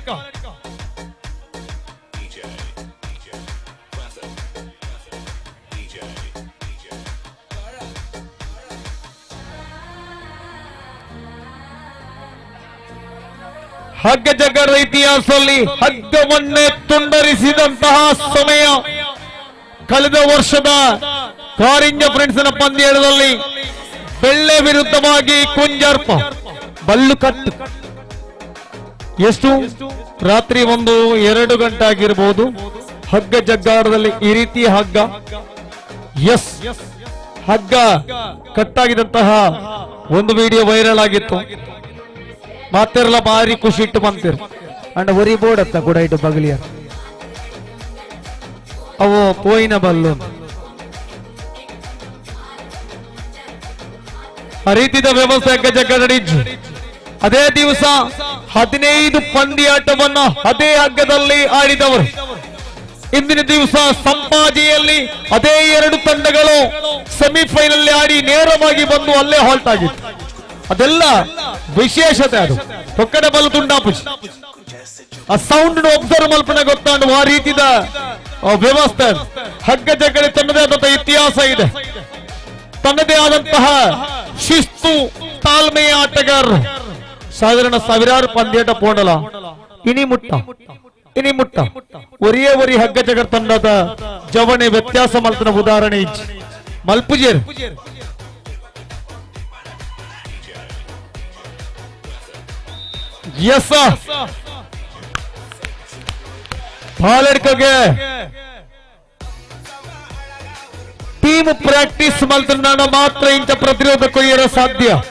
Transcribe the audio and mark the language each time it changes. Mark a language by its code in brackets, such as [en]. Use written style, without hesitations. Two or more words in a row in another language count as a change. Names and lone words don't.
[kn] ಹಗ್ಗ ಜಗ್ಗದ ಇತಿಹಾಸದಲ್ಲಿ ಹಗ್ಗವನ್ನೇ ತುಂಡರಿಸಿದಂತಹ ಸಮಯ ಕಳೆದ ವರ್ಷದ ಕಾರಿಂಜ ಫ್ರೆಂಡ್ಸ್ನ ಪಂದ್ಯದಲ್ಲಿ ಬೆಳ್ಳೆ ವಿರುದ್ಧವಾಗಿ [tcy] ಕುಂಜರ್ಪ ಬಲ್ಲು ಕಟ್ಟು. [kn] ಎಷ್ಟು ರಾತ್ರಿ 1-2 ಗಂಟೆ ಆಗಿರಬಹುದು. ಹಗ್ಗ ಜಗ್ಗಾರದಲ್ಲಿ ಈ ರೀತಿಯ ಹಗ್ಗ ಎಸ್ ಹಗ್ಗ ಕಟ್ಟಾಗಿದ್ದಂತಹ ಒಂದು ವಿಡಿಯೋ ವೈರಲ್ ಆಗಿತ್ತು. [tcy] ಮಾತೆಲ್ಲ ಭಾರಿ ಖುಷಿ ಇಟ್ಟು ಬಂತೀರ ಅಂಡ್ ಒರಿ ಬೋರ್ಡ್ ಅತ್ತ ಕೂಡ ಇಟ್ಟು ಬಗಲಿಯ ಅವು ಪೋಯಿನ ಬಲ್ಲು ಆ ರೀತಿಯ ವ್ಯವಸ್ಥೆ ಹಗ್ಗ ಜಗ್ಗ ನಡೀಜು. [kn] ಅದೇ ದಿವಸ 15 ಪಂದ್ಯಾಟವನ್ನ ಅದೇ ಹಗ್ಗದಲ್ಲಿ ಆಡಿದವರು. ಇಂದಿನ ದಿವಸ ಸಂಪಾಜಿಯಲ್ಲಿ ಅದೇ 2 ತಂಡಗಳು ಸೆಮಿಫೈನಲ್ ಆಡಿ ನೇರವಾಗಿ ಬಂದು ಅಲ್ಲೇ ಹಾಲ್ಟ್ ಆಗಿತ್ತು. ಅದೆಲ್ಲ ವಿಶೇಷತೆ. [tcy] ಅದು ಹೊಕ್ಕಡೆ ಬಲ್ಲು ತುಂಡಾಪುಜಿ ಆ [en] sound observe [tcy] ಮಲ್ಪನೆ ಗೊತ್ತಾಂಡು ಆ ರೀತಿಯ ವ್ಯವಸ್ಥೆ. [kn] ಹಗ್ಗ ಜಗ್ಗಡೆ ತನ್ನದೇ ಆದಂತಹ ಇತಿಹಾಸ ಇದೆ, ತನ್ನದೇ ಆದಂತಹ ಶಿಸ್ತು, ತಾಳ್ಮೆಯ ಆಟಗಾರರು. [tcy] ಸಾಧಾರಣ ಸಾವಿರಾರು ಪಂದ್ಯಾಟ ಪೋಂಡಲ ಇನಿ ಮುಟ್ಟ ಒರಿ ಹಗ್ಗ ಜಗರ್ ತಂಡದ ಜವಣೆ ವ್ಯತ್ಯಾಸ ಮಲ್ಪನ ಉದಾಹರಣೆ ಇಜ್ಜಿ ಮಲ್ಪುಜೇರ್. ಎಸ್ ಪಾಲಡ್ಕಗೆ [en] team practice [tcy] ಮಲ್ತನ ಮಾತ್ರ ಇಂಥ ಪ್ರತಿರೋಧ ಕೊಯ್ಯರ ಸಾಧ್ಯ.